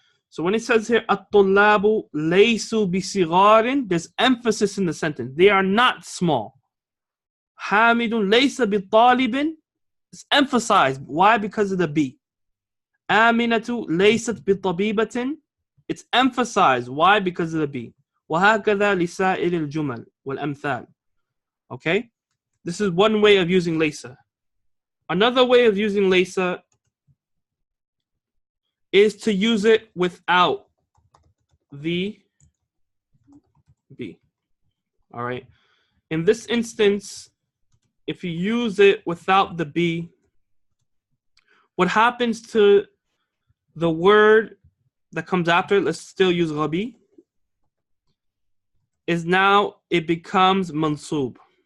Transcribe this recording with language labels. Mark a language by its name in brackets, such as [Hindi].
[English] So when it says here [Arabic] at-tullabu laysu bisigarin, [English] there's emphasis in the sentence. They are not small. [Arabic] Hamidun laysa bitalibin, [English] it's emphasized. Why? Because of the be. [Arabic] Aminatu laysat bitabibatin, [English] it's emphasized. Why? Because of the be. [Arabic] وهكذا لسائر الجمل والأمثال. [English] Okay? This is one way of using laysa. Another way of using laysa is to use it without the be. All right. In this instance, if you use it without the be, what happens to the word that comes after it, let's still use ghabi, is now it becomes mansub.